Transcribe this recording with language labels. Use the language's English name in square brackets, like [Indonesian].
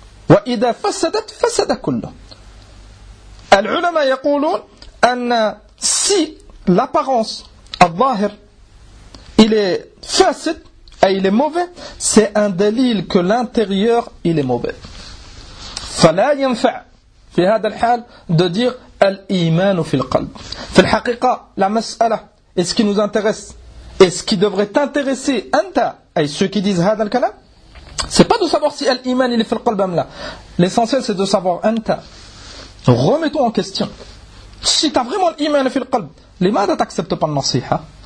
[Arabic] Wa idha fasadat fasada kullu. Al-ulama yaqulun anna [French] si l'apparence al-zahir il est fasid, et il est mauvais, c'est un dalil que l'intérieur, il est mauvais. [Arabic] فَلَا يَنْفَعْ فِي هَذَا الْحَالِ [French] de dire [Arabic] الْإِيمَانُ فِي الْقَلْبِ. فِي الْحَقِقَ [French] la mas'ala, et ce qui nous intéresse, et ce qui devrait t'intéresser, anta, et ceux qui disent هذا الكلام, c'est pas de savoir si الإيمان il est فِي الْقَلْبِ amla. L'essentiel c'est de savoir anta. Remets-toi en question. Si t'as vraiment l'إيمان فِي الْقَلْبِ, لِمَاذَا t'acceptes pas le nasiha?